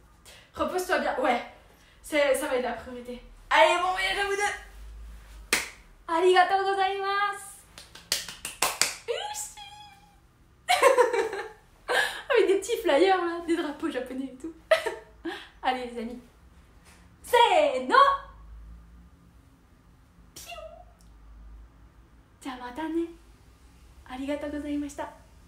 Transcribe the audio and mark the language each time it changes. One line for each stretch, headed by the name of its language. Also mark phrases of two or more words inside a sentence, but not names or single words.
French: Repose-toi bien. Ouais. Ça va être la priorité. Allez, bon voyage à vous deux.
Japanese: ありがとうございます.
French: Avec des petits flyers là, des drapeaux japonais et tout. Allez les amis. C'est non. Piou.
Japanese: じゃあまたね。ありがとうございました。